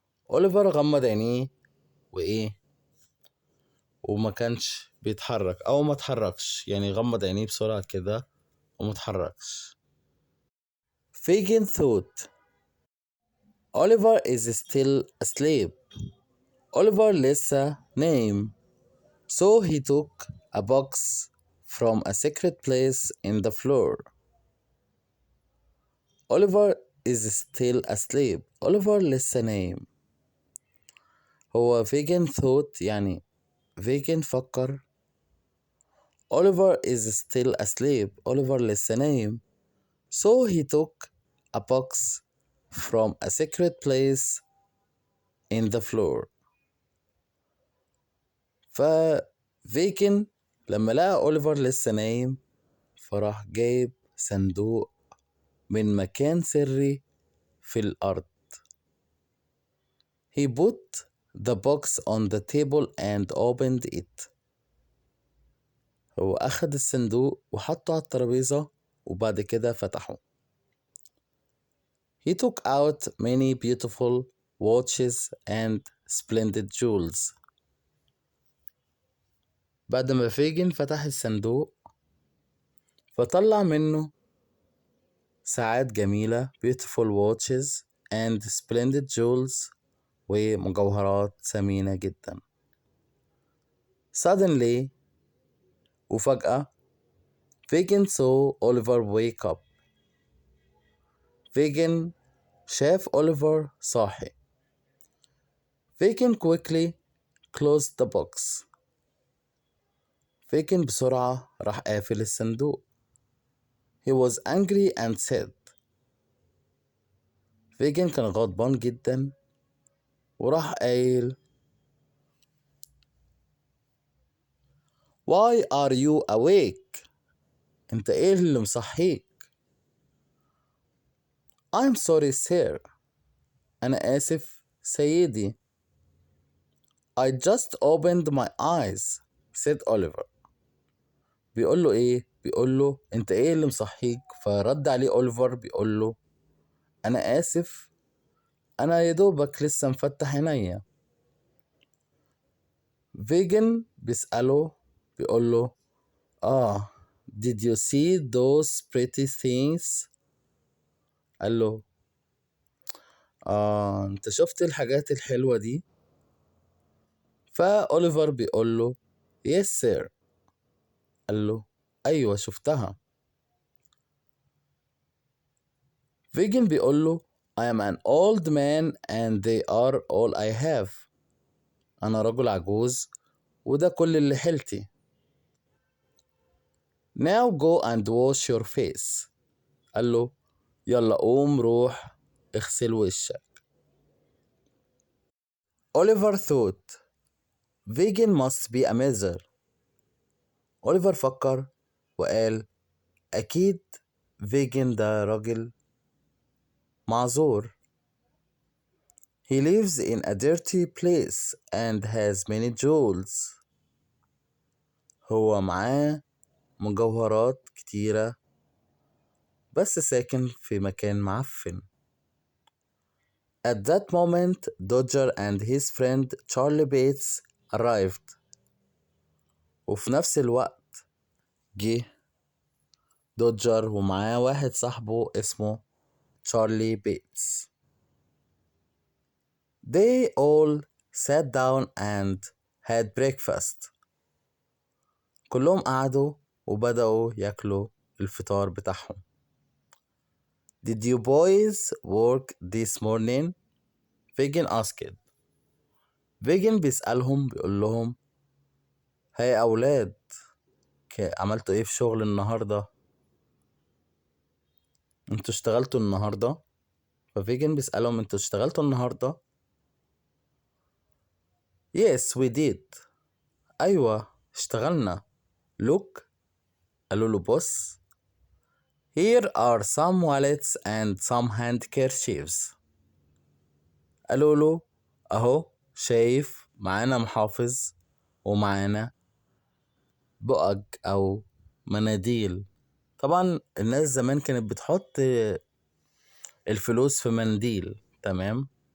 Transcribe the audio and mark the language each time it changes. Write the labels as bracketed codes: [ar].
[ar] أوليفر غمض عينيه وما كانش بيتحرك أو ما اتحركش، يعني غمض عينيه بسرعة كده وما اتحركش. [en] Fagin thought Oliver is still asleep. [ar] Oliver لسه نايم. [en] So he took a box from a secret place in the floor. Oliver is still asleep. [ar] Oliver لسه نايم. هو [en] vegan thought [ar] يعني vegan فكر. [en] Oliver is still asleep. [ar] Oliver لسه نايم. [en] So he took a box from a secret place in the floor. [ar] ففيكن لما لقى أوليفر لسه نايم فراح جايب صندوق من مكان سري في الأرض. [en] He put the box on the table and opened it. [ar] هو أخد الصندوق وحطه على الترابيزة وبعد كده فتحه. [en] He took out many beautiful watches and splendid jewels. [ar] بعد ما فيجن فتح الصندوق فطلع منه ساعات جميلة [en] beautiful watches and splendid jewels [ar] ومجوهرات ثمينة جدا. [en] Suddenly [ar] وفجأة [en] فيجن saw Oliver wake up. [ar] فيجن شاف أوليفر صاحي. [en] فيجن quickly closed the box. [ar] فيجن بسرعة راح قافل الصندوق. [en] He was angry and said. [ar] فيجن كان غضبان جدا وراح قايل [en] Why are you awake؟ [ar] انت ايه اللي مصحيك؟ [en] I'm sorry sir. [ar] أنا آسف سيدي. [en] I just opened my eyes said Oliver. [ar] بيقول له ايه؟ بيقول له انت ايه اللي مصحيك؟ فرد عليه أوليفر بيقول له أنا آسف أنا يدوبك لسه مفتح عينيا. فيجن بيسأله بيقول له [en] did you see those pretty things؟ [ar] قال له انت شفت الحاجات الحلوة دي؟ فأوليفر بيقول له [en] yes sir. [ar] قال له أيوة شفتها. فيجن بيقول له [en] I am an old man and they are all I have. [ar] أنا رجل عجوز وده كل اللي حيلتي. [en] Now go and wash your face. [ar] قال له يلا قوم روح اغسل وشك. [en] Oliver thought Vegan must be a miser. [ar] أوليفر فكر وقال أكيد فيجن ده راجل معذور. [en] He lives in a dirty place and has many jewels. [ar] هو معاه مجوهرات كتيرة بس ساكن في مكان معفن. [en] At that moment, Dodger and his friend Charlie Bates arrived. [ar] وفي نفس الوقت جه دوجر ومعاه واحد صاحبه اسمه تشارلي بيتس. [en] They all sat down and had breakfast. [ar] كلهم قعدوا وبدأوا ياكلوا الفطار بتاعهم. [en] Did you boys work this morning؟ Fagin asked. [ar] فيجن بيسألهم بيقول لهم هاي أولاد عملتوا ايه في شغل النهاردة؟ انتوا اشتغلتوا النهاردة؟ ففيجن بيسألهم انتوا اشتغلتوا النهاردة؟ [en] Yes we did. [ar] أيوة اشتغلنا. [en] Look. [ar] قالوا له بص. [en] Here are some wallets and some handkerchiefs. [ar] قالوا له أهو شايف معانا محافظ ومعانا بؤج أو مناديل. طبعا الناس زمان كانت بتحط الفلوس في منديل. تمام.